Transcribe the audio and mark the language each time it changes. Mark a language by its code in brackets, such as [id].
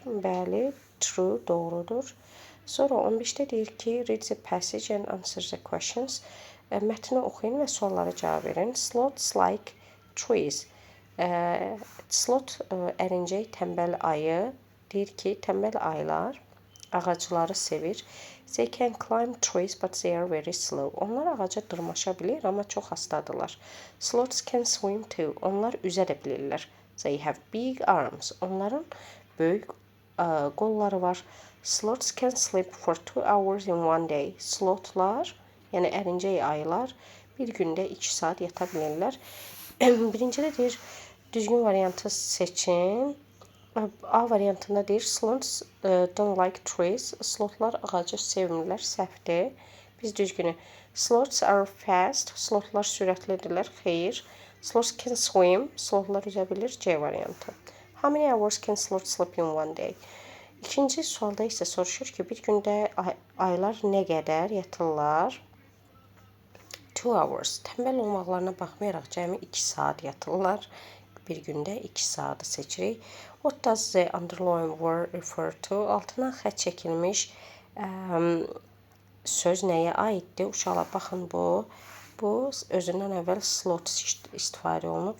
[az] Bəli, true doğrudur. Sonra 15-də deyir ki, [en] read the passage and answer the questions. [az] Mətni oxuyun və suallara cavab verin. [en] Slots like trees. [az] Slot Ərincək tənbəl ayı deyir ki, tənbəl ayılar ağacları sevir. [en] They can climb trees but they are very slow. [az] Onlar ağaca dırmaşa bilir, amma çox astadırlar. [en] Sloths can swim too. [az] Onlar üzə də bilirlər. [en] They have big arms. [az] Onların böyük qolları var. [en] Sloths can sleep for 2 hours in one day. [az] Slothlar, yəni ərincək ayılar bir gündə 2 saat yata bilirlər. Birincidə deyir, düzgün variantı seçin. A variantında deyir, [en] sloths don't like trees. [az] Slothlar ağacı sevmirlər, səhvdir. Biz düzgünü. [en] Sloths are fast. [az] Slothlar sürətlidirlər, xeyr. [en] Sloths can swim. [az] Slothlar üzə bilir, C variantı. [en] How many hours can sloths sleep in one day? [az] İkinci sualda isə soruşur ki, bir gündə aylar nə qədər yatırlar? 2 hours. Tənbəl olmaqlarına baxmayaraq cəmi 2 saat yatırlar. Bir gündə 2 saatı seçirik. [en] What does the underlined word refer to? [az] Altına xətt çəkilmiş söz nəyə aiddir? Uşaqlar, baxın bu. Bu özündən əvvəl slot istifadə olunub.